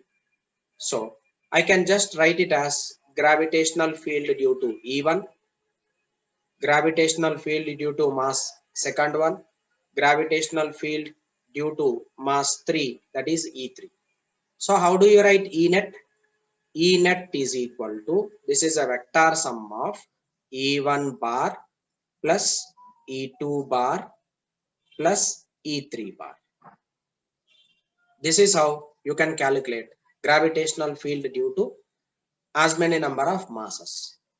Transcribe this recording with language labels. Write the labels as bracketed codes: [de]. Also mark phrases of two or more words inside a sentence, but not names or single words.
[en] So I can just write it as gravitational field due to E1, gravitational field due to mass second one, gravitational field due to mass 3, that is E3. So how do you write E net? E net is equal to, this is a vector sum of E1 bar plus E2 bar plus E3 bar. This is how you can calculate gravitational field due to as many number of masses.